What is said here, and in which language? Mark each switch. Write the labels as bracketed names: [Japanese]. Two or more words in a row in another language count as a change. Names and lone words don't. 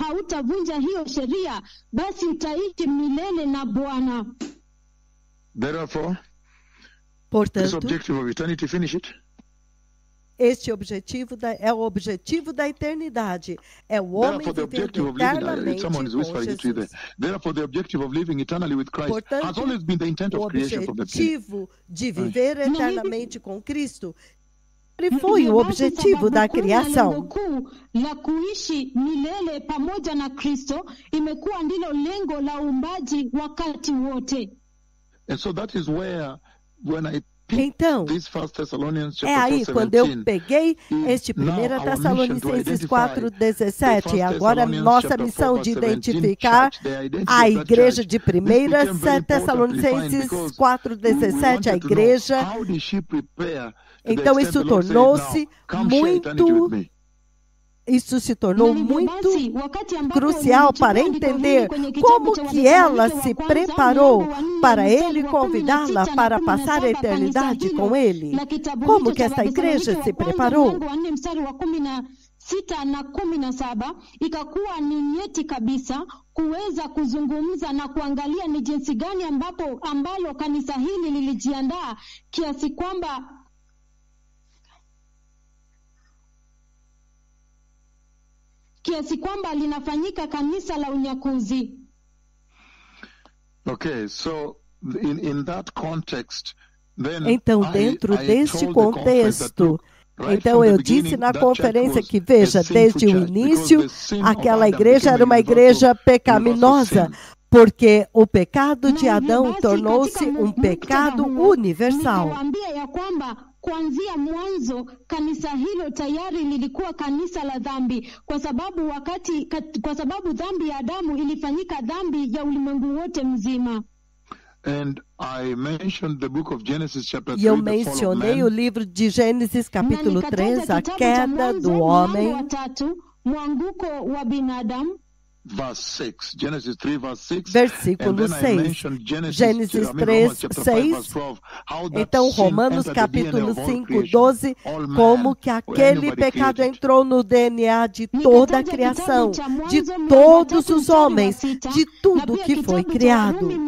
[Portuguese] Portanto, este objetivo é o objetivo da eternidade. É o homem viver eternamente com Jesus. Portanto, o objetivo de viver eternamente com Cristo foi o objetivo da criação. [Swahili] La kuishi milele pamoja na Kristo imekuwa ndilo lengo la uumbaji wakati wote. [English] And so that is where [Portuguese] Então, é aí quando eu peguei este 1 Tessalonicenses 4,17, agora nossa missão de identificar a igreja de 1 Tessalonicenses 4,17, a igreja. Então isso tornou-se muito... Isso se tornou muito crucial para entender como que ela se preparou para ele convidá-la para passar a eternidade com ele. Como que esta igreja se preparou? [Swahili] 6 na 17 ikakuwa ni nyeti kabisa kuweza kuzungumza na kuangalia ni jinsi gani ambalo kanisa hili lilijiandaa kiasi kwamba linafanyika kanisa la unyakuzi. [English] Okay, so in that context, then [Portuguese] então, dentro deste contexto, então eu disse na conferência que, veja, desde o início, aquela igreja era uma igreja pecaminosa, porque o pecado de Adão tornou-se um pecado universal. [Swahili] Kuanzia mwanzo kanisa hilo tayari lilikuwa kanisa la dhambi kwa sababu dhambi ya Adamu ilifanyika dhambi ya ulimwengu wote mzima. [English] And I mentioned the book of Genesis chapter 3, [Portuguese] e eu mencionei o livro de Gênesis capítulo 3, a queda do homem. [Swahili] Mwanguko wa binadamu. [Portuguese] Versículo 6. Gênesis 3, 6. Então, Romanos capítulo 5, 12. Como que aquele pecado entrou no DNA de toda a criação, de todos os homens, de tudo que foi criado.